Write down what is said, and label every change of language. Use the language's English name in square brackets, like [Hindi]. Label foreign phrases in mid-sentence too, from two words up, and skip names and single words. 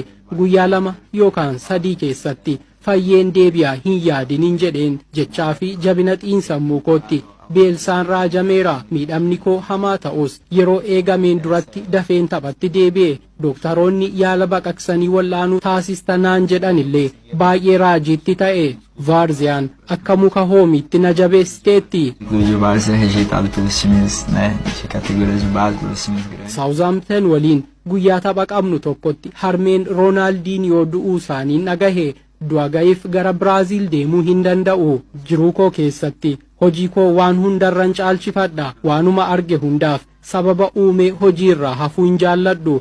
[Oromo] Guyyaa 2 yookaan 3 keessatti fayyeen deebi'a hin yaadinin jedheen jechaa fi jabina xiinsammuu kootti. Beelsaan raajameera. Miidhamni koo hamaa ta'us yeroo eegameen duratti dafeen taphatti deebi'e. Dooktaroonni yaala baqaqsanii wallaanuu taasistanaan jedhanillee baay'ee raajiitti ta'e. Vaarziyaan akka muka hoomiitti na jabeessiteetti. [Portuguese] O Várzea é rejeitado pelos times, né, de categorias de base, pelos times grandes. [Oromo] Saawuzaamten waliin guyyaa tapha qabnu tokkotti harmeen Roonaaldiniyoo du'uu isaanii dhagahe. Du'a ga'iif gara Biraaziil deemuu hin danda'u. Jiruu koo keessatti hojii koo waan hundarran caalchifadha. Waanuma arge hundaaf sababa uume hojiirraa hafuu hin jaalladhu.